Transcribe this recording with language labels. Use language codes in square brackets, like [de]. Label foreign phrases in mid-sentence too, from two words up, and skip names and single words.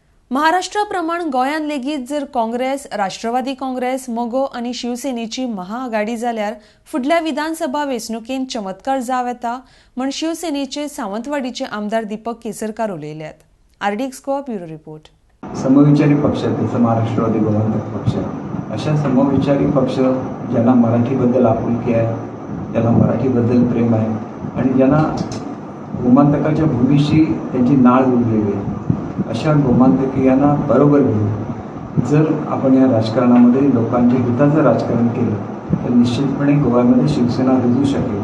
[kok] महाराष्ट्राप्रमाण गोंयांत लेगीत जर काँग्रेस, राष्ट्रवादी काँग्रेस, मोगो आनी शिवसेनेची महाआघाडी जाल्यार फुडल्या विधानसभा वेंचणुकेंत चमत्कार जाव येता म्हण शिवसेनेचे सावंतवाडीचे आमदार दीपक केसरकार उलयल्यात. [en] RDX Goa Bureau Report. [mr] समविचारी पक्ष जसं महाराष्ट्रवादी गोमांतक पक्ष अशा समविचारी पक्ष ज्यांना मराठीबद्दल आपुलकी आहे, ज्यांना मराठीबद्दल प्रेम आहे आणि ज्यांना गोमांतकाच्या भूमीशी त्यांची नाळ जोडलेली आहे अशा गोमांतकीयांना बरोबर घेऊन जर आपण या राजकारणामध्ये लोकांच्या हिताचं राजकारण केलं तर निश्चितपणे गोव्यामध्ये शिवसेना रुजू शकेल.